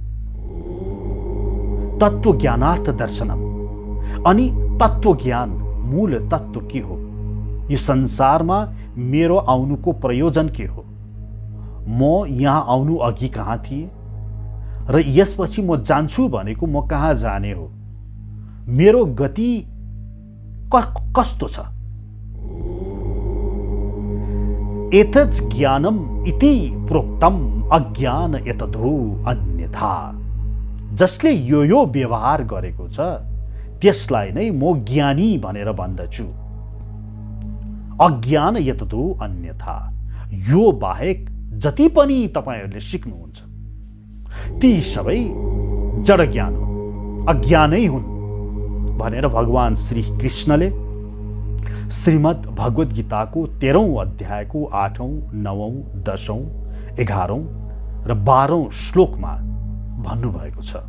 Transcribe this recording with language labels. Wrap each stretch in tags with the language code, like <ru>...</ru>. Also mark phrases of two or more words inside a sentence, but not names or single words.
<sa>तत्व ज्ञानार्थ दर्शनम,</sa> <ne>अनि तत्व ज्ञान मूल तत्व के हो, यो संसारमा मेरो आउनुको प्रयोजन के हो, म यहाँ आउनु अघि कहाँ थिएँ र यसपछि म जान्छु भनेको म कहाँ जाने हो, मेरो गति कस्तो छ।</ne> <sa>एतत् ज्ञानम इति प्रोक्तम अज्ञान एतदो अन्यथा,</sa> <ne>जसले यो व्यवहार गरेको छ त्यसलाई नै म ज्ञानी भनेर भन्दछु।</ne> <sa>अज्ञान यतदो अन्यथा,</sa> <ne>यो बाहेक जति पनि तपाईहरूले सिक्नुहुन्छ ती सबै जड ज्ञान हुन्, अज्ञानै हुन् भनेर भगवान श्री कृष्णले श्रीमद् भगवत गीताको 13औं अध्यायको 8औं 9औं 10औं 11औं र 12औं श्लोकमा भन्नुभएको छ।</ne>